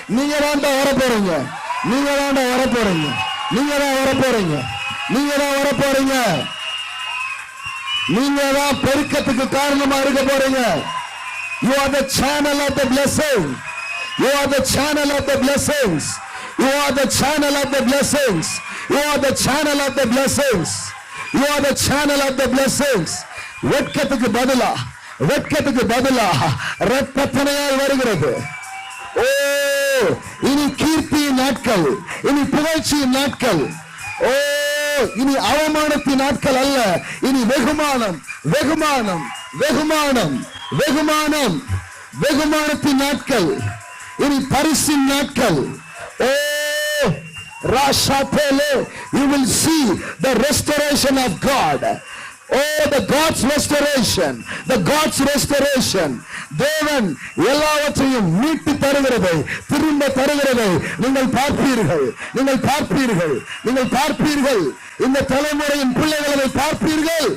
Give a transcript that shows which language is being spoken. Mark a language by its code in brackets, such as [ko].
[ta] நீங்க தான் வர போறீங்க, நீங்க தான் வர போறீங்க, நீங்க தான் வர போறீங்க, நீங்க தான் வர போறீங்க, நீங்க தான் பெருக்கத்துக்கு காரணமா இருக்க போறீங்க. [en] You are the channel of the blessing. You are the channel of the blessings. You are the channel of the blessings. You are the channel of the blessings. You are the channel of the blessings. [ta] வெட்கத்துக்கு பதிலா, வெட்கத்துக்கு பதிலா இரட்டத்தனையால் வருகிறது. ஓ, இனி கீர்த்தியின் நாட்கள், இனி புகழ்ச்சியின் நாட்கள். ஓ, இனி அவமானத்தின் நாட்கள் அல்ல, இனி வெகுமானம், வெகுமானம், வெகுமானம், வெகுமானம், வெகுமானத்தின் நாட்கள், இனி பரிசின் நாட்கள். [en] Oh, Rashatele, you will see the restoration of God. Oh, the God's restoration, the God's restoration. [ta] தேவன் எல்லாவற்றையும் மீட்டு தருகிறதை, திரும்ப தருகிறதை நீங்கள் பார்ப்பீர்கள், நீங்கள் பார்ப்பீர்கள், நீங்கள் பார்ப்பீர்கள். இந்த தலைமுறையின் பிள்ளைகளை பார்ப்பீர்கள்.